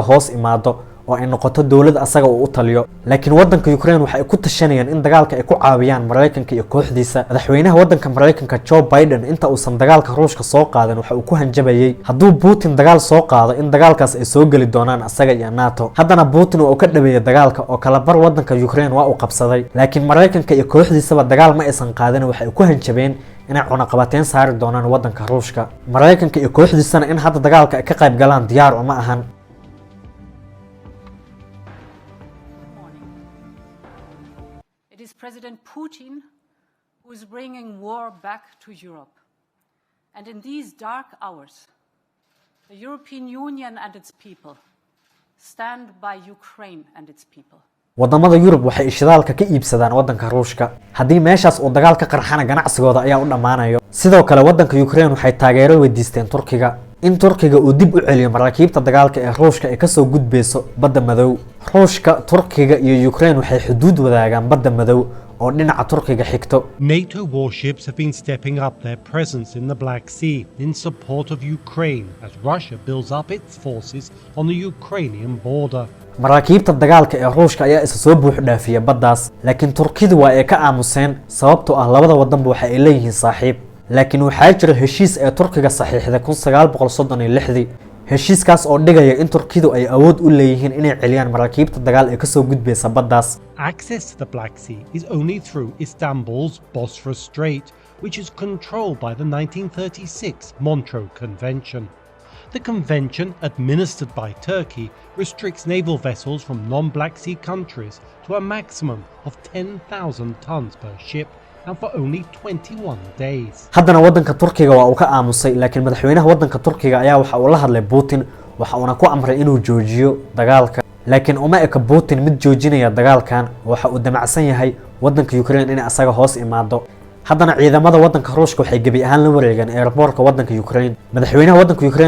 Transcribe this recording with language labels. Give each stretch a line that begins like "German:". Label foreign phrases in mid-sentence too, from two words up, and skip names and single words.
Somali: hoos imaado oo ay noqoto dawlad asaga uu u taliyo laakiin wadanka Ukraine waxa ay ku tashanayaan in dagaalka ay ku caawiyaan Mareykanka iyo kooxdiisa madaxweynaha wadanka Mareykanka Joe Biden inta uusan dagaalka Ruushka soo qaadan waxa uu ku hanjabayay hadduu Putin dagaal soo qaado in dagaalkaas ay soo gali doonaan asaga iyo NATO haddana Putin uu ka dhabeeyay dagaalka oo kala bar wadanka Ukraine waa uu qabsaday laakiin Mareykanka iyo kooxdiisaba dagaal ma aysan qaadan waxa ay ku hanjabeen inay cunaqabateyn saari doonaan wadanka Ruushka Mareykanka iyo kooxdiisana in hadda dagaalka ay ka qayb galaan diyaar uma ahan
English: President Putin, who is bringing war back to Europe. And in these dark hours, the European Union and its people stand by Ukraine and its people.
Somali: wadamada Yurub waxay shidaalka ka iibsadaan wadanka Ruushka haddii meeshaas uu dagaal ka qarxana ganacsigooda ayaa u dhamaanayo sidoo kale wadanka Ukraine waxay taageero weydiisteen Turkiga in Turkiga uu dib u celiyo maraakiibta dagaalka ee Ruushka ay ka soo gudbeyso badda madow Ruushka Turkiga iyo Ukraine waxay xuduud wadaagaan badda madow oo dhinaca Turkiga xigto
English: NATO warships have been stepping up their presence in the Black Sea in support of Ukraine as Russia builds up its forces on the Ukrainian border
Somali: maraakiibta dagaalka ee Ruushka ayaa isa soo buux dhaafiyay baddaas laakiin Turkidu waa ay ka aamuseen sababtoo ah labada wadanba waxa ay leeyihiin saaxiib laakiin waxaa jira heshiis ee Turkiga saxiixday 1936 heshiiskaas oo dhigaya in Turkidu ay awood u leeyihiin inay celiyaan maraakiibta dagaal ee ka soo gudbeysa baddaas
English: Access to the Black Sea is only through Istanbul's Bosphorus Strait, which is controlled by the 1936 Montreux Convention. The convention, administered by Turkey, restricts naval vessels from non-Black Sea countries to a maximum of 10,000 tons per ship and for only 21 days.
Somali: haddana wadanka Turkiga waa uu ka aamusay laakiin madaxweynaha wadanka Turkiga ayaa waxa uu la hadlay Putin waxa uu ku amray inuu joojiyo dagaalka laakiin uma eka Putin mid joojinaya dagaalkan waxa uu damacsan yahay wadanka Ukraine in asaga hoos imaado haddana ciidamada wadanka Ruushka waxay gabi ahaan la wareegeen airportka wadanka Ukraine madaxweynaha wadanka Ukraine